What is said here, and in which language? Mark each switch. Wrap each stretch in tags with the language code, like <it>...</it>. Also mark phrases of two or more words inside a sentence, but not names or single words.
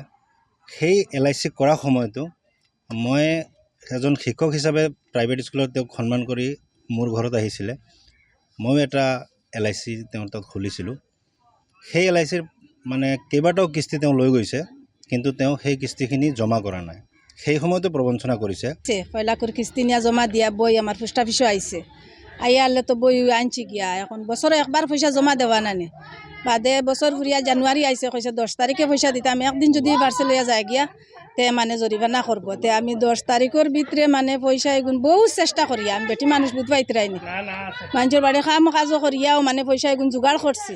<as>সেই LIC কৰা সময়তো মই এজন শিক্ষক হিচাপে প্ৰাইভেট স্কুলত তেওঁক সন্মান কৰি মোৰ ঘৰত আহিছিলে। ময়ো এটা LIC তেওঁৰ তাত খুলিছিলোঁ। সেই LICৰ মানে কেইবাটাও কিস্তি তেওঁ লৈ গৈছে, কিন্তু তেওঁ সেই কিস্তিখিনি জমা কৰা নাই। সেই সময়তো প্ৰবঞ্চনা কৰিছে।</as> <syl>1 লাখৰ কিস্তি নিয়া জমা দিয়া বই আমার</syl> <en>post officeও</en> <syl>আইছে, আইয়ালে তো বই আনছি গিয়া। এখন বছরে একবার পয়সা জমা দেওয়া নানি, বাদে বছর ফুরিয়া জানুয়ারি আইছে, কইছে 10 তারিখে পয়সা দিতে। আমি একদিন যদি পার্সেল লইয়া যায় গিয়া তে মানে জরিমানা করবো। তে আমি 10 তারিখের ভিতরে মানে পয়সা এগুন বহুত চেষ্টা করিয়া, আমি বেটি মানুষ বুঝবাই রাইনি, মানুষের বাড়ি কাম কাজও করিয়াও মানে পয়সা এগুন জোগাড় করছি।</syl>